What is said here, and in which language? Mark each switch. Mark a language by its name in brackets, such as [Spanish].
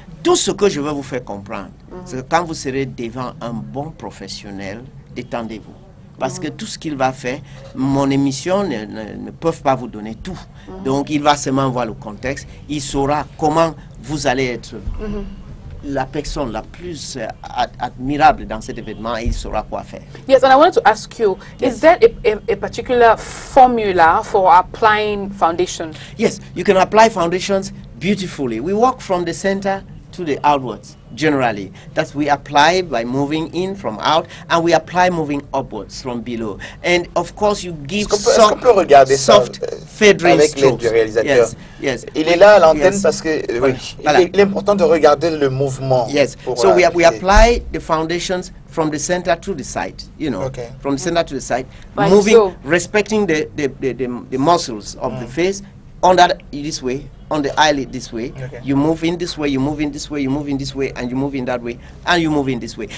[French] Tout ce que je veux vous faire comprendre, c'est que quand vous serez devant un bon professionnel, détendez-vous. Parce que tout ce qu'il va faire, mon émission ne peut pas vous donner tout. Donc, il va seulement voir le contexte. Il saura comment vous allez être la personne la plus admirable dans cet événement et il saura quoi faire. [English] Yes, and I wanted to ask you, is there a particular formula for applying foundation? Yes, you can apply foundations beautifully. We work from the center to the outwards, generally. That we apply by moving in from out, and we apply moving upwards from below. And of course, you give soft feathering strokes. Yes, yes. [French] Il est là à l'antenne parce que il est important de regarder le mouvement. [English] Yes. So we apply the foundations from the center to the side, you know, from the center to the side, moving, respecting the muscles of the face, on that this way, on the eyelid this way, you move in this way, you move in this way, you move in this way, and you move in that way, and you move in this way.